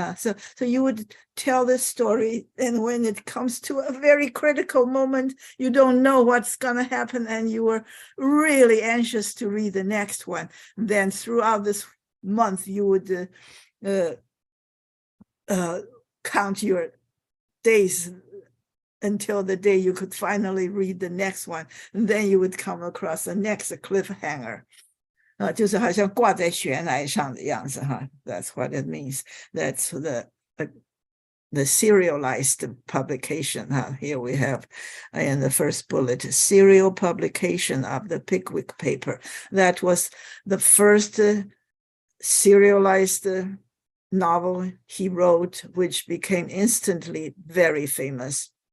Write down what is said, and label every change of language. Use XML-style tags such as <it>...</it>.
<en>So you would tell this story, and when it comes to a very critical moment, you don't know what's going to happen, and you were really anxious to read the next one. Then throughout this month, you would count your days until the day you could finally read the next one, and then you would come across the next cliffhanger.</en> <zh>就是好像挂在悬崖上的样子哈.</zh> <en>That's what it means. That's the serialized publication. Here we have in the first bullet, serial publication of the Pickwick paper. That was the first serialized novel he wrote, which became instantly very famous.</en>